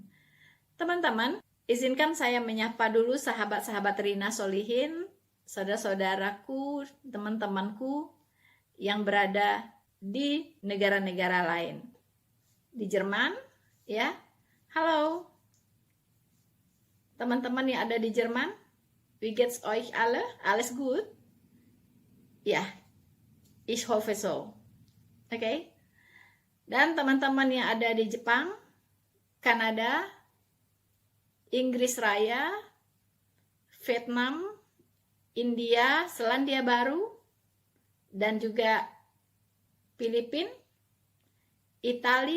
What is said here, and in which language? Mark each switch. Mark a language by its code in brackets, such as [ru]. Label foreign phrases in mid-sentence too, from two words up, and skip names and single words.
[id] Teman-teman, izinkan saya menyapa dulu sahabat-sahabat Rina Solihin, saudara-saudaraku, teman-temanku yang berada di negara-negara lain. Di Jerman, ya. Halo. Teman-teman yang ada di Jerman, [de] wie geht's euch alle? Alles gut? Ya, ich hoffe so. [id] Oke. Dan teman-teman yang ada di Jepang, Kanada, Inggris Raya, Vietnam, India, Selandia Baru, dan juga Filipina, Italia,